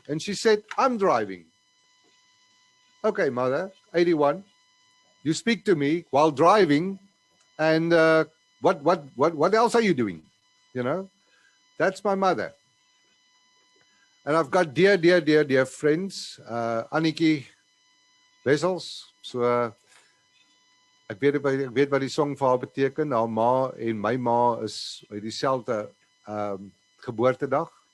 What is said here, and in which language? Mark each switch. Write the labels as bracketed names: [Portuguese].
[English] And she said, I'm driving. Okay, mother, 81. You speak to me while driving, and what else are you doing? You know, that's my mother. And I've got dear friends, Annetjie Wessels. [Afrikaans] So ek weet wat die song vir haar beteken. Haar ma en my ma is uit dieselfde geboortedag.